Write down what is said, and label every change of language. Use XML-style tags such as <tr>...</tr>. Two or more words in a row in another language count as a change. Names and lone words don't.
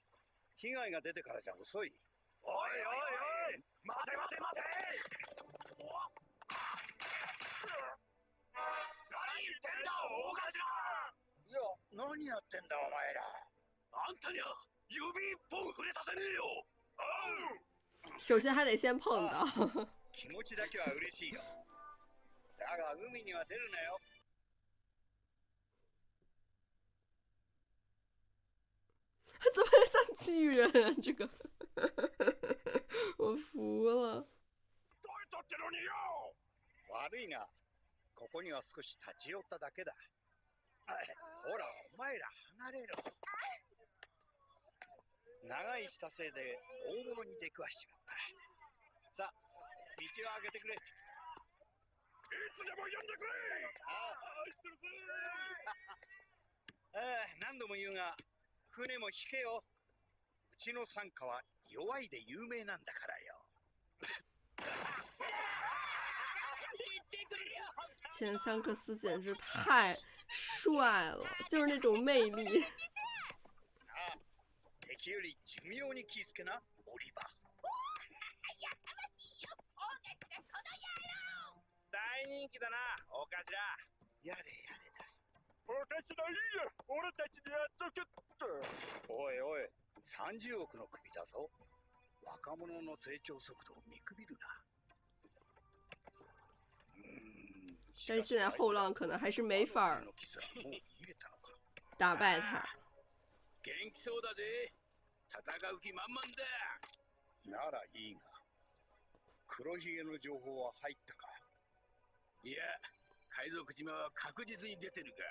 <ja>被害が出てからじゃ遅い。おいおいおい、待て待て待て。何言ってんだ大頭。いや、何やってんだお前ら。あんたには指一本触れさせねえよ。</ja> <zh>首先还得先碰到。</zh> <ja>気持ちだけは嬉しいよ。だが海には出るなよ。</ja> <zh>怎么像巨人啊？这个，我服了。</zh> <ja>どうやったってのによ。悪いな。ここには少し立ち寄っただけだ。ほら、お前ら離れろ。長いしたせいで大物に出くわしちまった。さあ、道を開けてくれ。いつでも呼んでくれ。ああ、してるぜ。何度も言うが、船も引けよ。うちの傘下は弱いで有名なんだからよ。</ja> <zh>前桑克斯简直太帅了，就是那种魅力。</zh> <ja>敵より寿命に気ぃつけな、オリバー。やかましいよ。お人気だな、大頭。やれやれだ。おかしないよ、俺たちにやっとけって。おいおい、30億の首だぞ。若者の成長速度を見くびるな。</ja> <zh>但是现在后浪可能还是没法打败他。</zh> <ja>元気そうだぜ。戦う気満々だ。ならいいが、黒ひげの情報は入ったか？いや、海賊島は確実に出てるが。</ja>